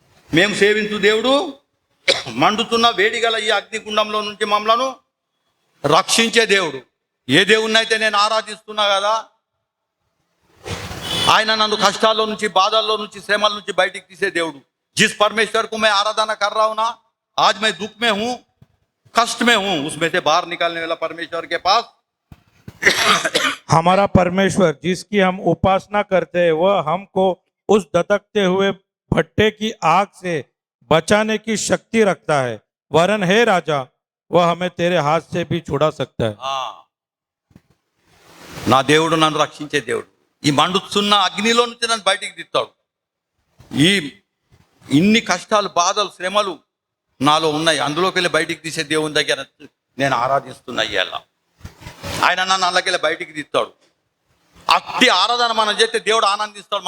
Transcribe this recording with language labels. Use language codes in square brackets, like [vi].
[te] మేము సేవించు దేవుడు మండుతున్న వేడి గల ఈ అగ్నిగుండంలో నుంచి మమ్మలను రక్షించే దేవుడు. ఏ దేవుణ్ణి అయితే నేను ఆరాధిస్తున్నా కదా, ఆయన నన్ను కష్టాల్లో నుంచి, బాధల్లో నుంచి, శ్రమల నుంచి బయటికి తీసే దేవుడు. [hi] जिस परमेश्वर को मैं आराधना कर रहा हूं ना, आज मैं दुख में हूं, कष्ट में हूं, उसमें से बाहर निकालने वाला परमेश्वर के पास हमारा परमेश्वर जिसकी हम उपासना करते हैं, वह हमको उस धधकते हुए भट्टे की आग से बचाने की शक्ति रखता है. वरन हे राजा, वह हमें तेरे हाथ से भी छुड़ा सकता है. [te] నా దేవుడు నన్ను రక్షించే దేవుడు. ఈ మండుతున్న అగ్నిలో నుంచి నన్ను బయటికి తీస్తాడు. ఈ ఇన్ని కష్టాలు, బాధలు, శ్రమలు నాలో ఉన్నాయి, అందులోకి వెళ్ళి బయటికి తీసే దేవుని దగ్గర నేను ఆరాధిస్తున్నా. ఇవాళ ఆయన నన్ను అందులోకి బయటికి తీస్తాడు. అట్టి ఆరాధన మనం చేస్తే దేవుడు ఆనందిస్తాడు.